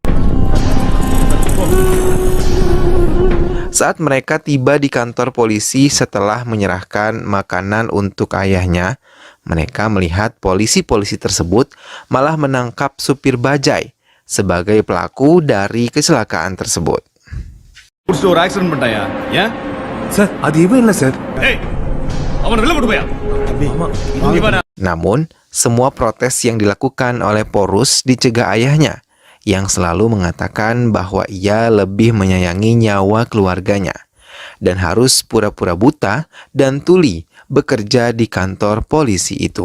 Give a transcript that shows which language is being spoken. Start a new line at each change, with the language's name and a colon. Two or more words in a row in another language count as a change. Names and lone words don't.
Indonesian: Saat mereka tiba di kantor polisi setelah menyerahkan makanan untuk ayahnya, mereka melihat polisi-polisi tersebut malah menangkap supir bajai sebagai pelaku dari kecelakaan tersebut.
Tamil: ஒரு ஆக்சிடென்ட் பண்ணிட்டாயா ஏன் சார் அது இவன் இல்ல சார் ஏய் அவன வெளில போடு போயா இவனா
Indonesian: Namun, semua protes yang dilakukan oleh Porus dicegah ayahnya, yang selalu mengatakan bahwa ia lebih menyayangi nyawa keluarganya, dan harus pura-pura buta dan tuli bekerja di kantor polisi itu.